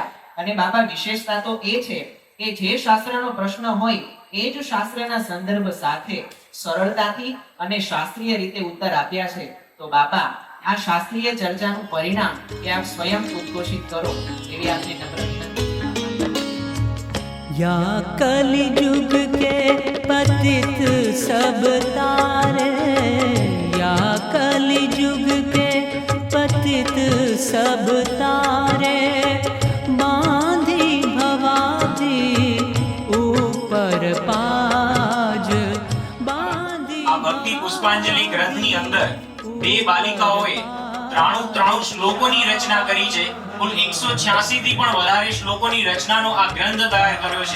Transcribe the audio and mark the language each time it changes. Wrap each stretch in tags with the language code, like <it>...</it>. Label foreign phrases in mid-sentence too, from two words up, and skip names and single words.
<gu>અને બાપા, વિશેષતા તો એ છે કે જે શાસ્ત્રનો પ્રશ્ન હોય એ જ શાસ્ત્રના સંદર્ભ સાથે સરળતાથી અને શાસ્ત્રીય રીતે ઉત્તર આપ્યા છે. તો બાપા, આ શાસ્ત્રીય ચર્ચાનું પરિણામ એ આપ સ્વયં ઉદ્ઘોષિત કરો એવી આપની નમ્ર વિનંતી.</gu> <hi>या कलिजुग के पतित सब तारे, या कलिजुग के पतित सब तारे, बांधी भवाती ऊपर पाज बांधी.</hi> <gu>આ ભક્તિ પુષ્પાંજલિ ગ્રંથની અંદર બે બાલિકાઓએ 93 શ્લોકોની રચના કરી છે. કુલ 186 થી પણ વધારે શ્લોકોની રચનાનો આ ગ્રંથ તૈયાર કર્યો છે.</gu>